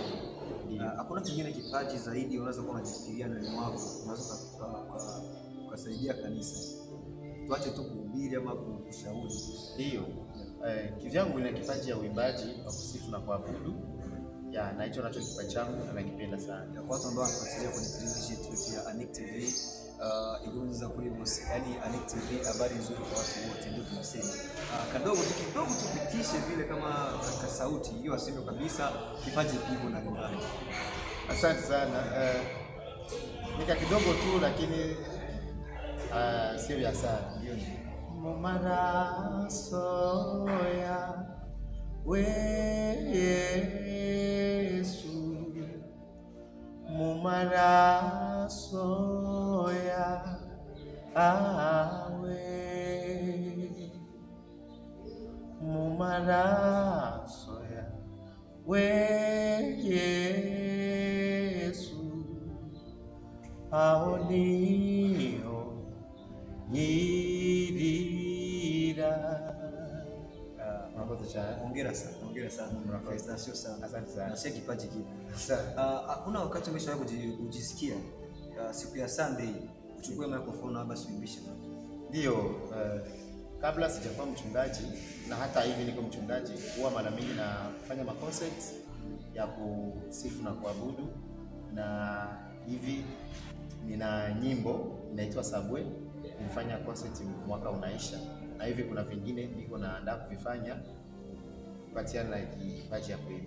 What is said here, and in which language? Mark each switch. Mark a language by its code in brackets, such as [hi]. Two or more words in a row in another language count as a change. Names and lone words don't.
[sw] Hakuna kingine kipaji zaidi unaweza kuwa unajifikiria ndani mwako unaweza kusaidia kanisa? Tuache tu kuhubiri ama kushauri. Ndio. Kivyangu ina kipaji ya uimbaji wa kusifu na kuabudu. Na hicho nacho kipaji changu na nakipenda sana. Kwa watu ambao wanafuatilia kwenye television yetu ya Anik TV, [rw] inkuru za kuri bose, [sw] yani Anik TV, habari nzuri kwa watu wote, ndio tunasema. Kidogo tupitishe vile kama katika sauti hiyo, aseme kabisa kipaji kipo na ndani. Asante sana. Nika kidogo tu lakini sio ya sana. Ndio. [rw] Mu maraso yawe Yesu, mu maraso yawe, mu maraso yawe Yesu, aho niho nyiri murakoze cyane. [sw] Hongera sana. Murakoze sio sana. Asante sana. Na sio kipaji kipi. Asante. Hakuna wakati umeshawahi kujisikia siku ya Sunday uchukue microphone hapa uimbishe? Ndio, kabla sijakuwa mchungaji na hata hivi niko mchungaji, huwa mara mingi nafanya concert ya kusifu na kuabudu, na hivi nina nyimbo inaitwa Sabwe, nilifanya concert mwaka unaisha, na hivi kuna vingine niko naandaa kuvifanya kupatiana na kipaji ya kuimba.